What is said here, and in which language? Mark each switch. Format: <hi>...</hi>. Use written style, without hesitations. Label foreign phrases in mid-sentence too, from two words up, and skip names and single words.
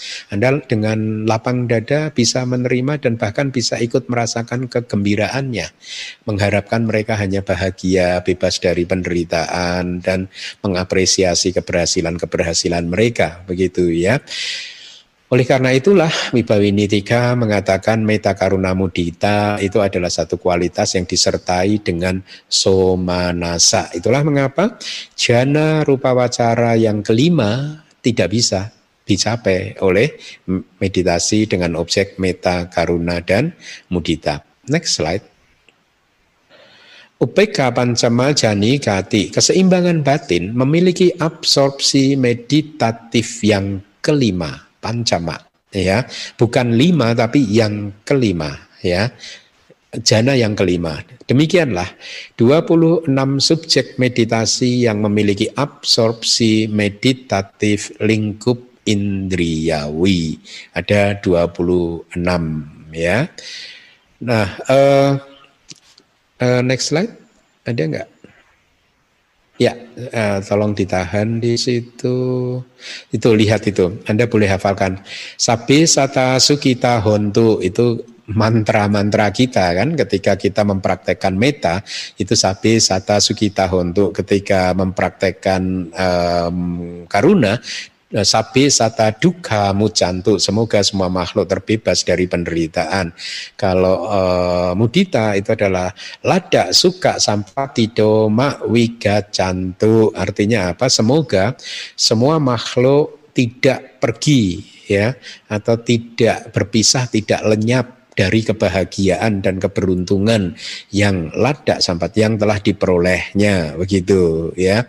<id>Anda dengan lapang dada bisa menerima dan bahkan bisa ikut merasakan kegembiraannya. Mengharapkan mereka hanya bahagia, bebas dari penderitaan, dan mengapresiasi keberhasilan-keberhasilan mereka. Begitu ya. Oleh karena itulah Wibawini 3 mengatakan</id> <pi>meta karuna mudita</pi> <id>itu adalah satu kualitas yang disertai dengan somanasa. Itulah mengapa</id> <pi>jana rupa wacara</pi> <id>yang kelima tidak bisa dicapai oleh meditasi dengan objek</id> <pi>meta karuna</pi> <id>dan mudita.</id> <en>Next slide.</en> <pi>Upeka pancama jani gati,</pi> <id>keseimbangan batin memiliki absorpsi meditatif yang kelima, pancama, ya, bukan 5 tapi yang kelima, ya, jana yang kelima. Demikianlah 26 subjek meditasi yang memiliki absorpsi meditatif lingkup indriyawi. Ada 26, ya. Nah,</id> <en>next slide,</en> <id>ada enggak? Ya, tolong ditahan di situ. Itu lihat itu, Anda boleh hafalkan.</id> <pi>Sabe sata sukita hontu,</pi> <id>itu mantra-mantra kita kan, ketika kita mempraktekkan meta, itu</id> <pi>sabe sata sukita hontu.</pi> <id>Ketika mempraktekkan</id> <pi>karuna, sabe sata dukkha mucantu,</pi> <id>semoga semua makhluk terbebas dari penderitaan. Kalau mudita itu adalah</id> <pi>lada suka sampatido ma wigacantu,</pi> <id>artinya apa? Semoga semua makhluk tidak pergi, ya, atau tidak berpisah, tidak lenyap dari kebahagiaan dan keberuntungan yang</id> <pi>lada sampat</pi> <id>yang telah diperolehnya, begitu, ya.</id>